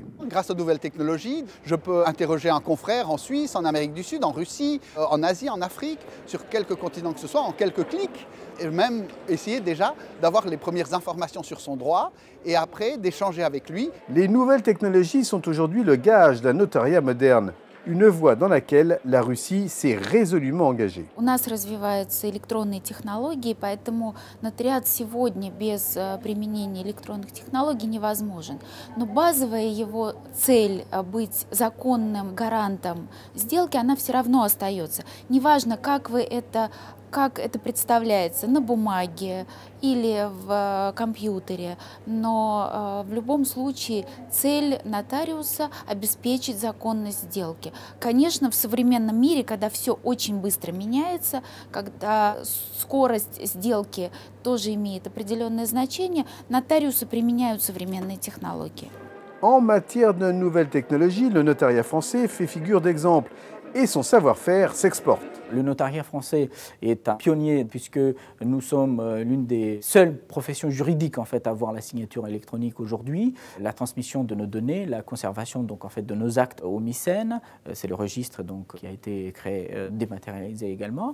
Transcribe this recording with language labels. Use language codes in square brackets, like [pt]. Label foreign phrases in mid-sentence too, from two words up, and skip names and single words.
[fr] Grâce aux nouvelles technologies, je peux interroger un confrère en Suisse, en Amérique du Sud, en Russie, en Asie, en Afrique, sur quelques continents que ce soit, en quelques clics, et même essayer déjà d'avoir les premières informations sur son droit et après d'échanger avec lui. Les nouvelles technologies sont aujourd'hui le gage d'un notariat moderne. Une voie dans laquelle la Russie s'est résolument engagée. [ru] У нас развиваются электронные технологии, поэтому нотариат сегодня без применения электронных технологий невозможен. Но базовая его цель быть законным гарантом сделки, она все равно остается. Неважно, как это представляется на бумаге или в компьютере, но в любом случае цель нотариуса – обеспечить законность сделки. Конечно, в современном мире, когда все очень быстро меняется, когда скорость сделки тоже имеет определенное значение, нотариусы применяют современные технологии. [fr] En matière de nouvelles technologies, le notariat français fait figure d'exemple et son savoir-faire s'exporte. Le notariat français est un pionnier puisque nous sommes l'une des seules professions juridiques en fait à avoir la signature électronique aujourd'hui. La transmission de nos données, la conservation donc en fait de nos actes au MICEN, c'est le registre donc qui a été créé, dématérialisé également.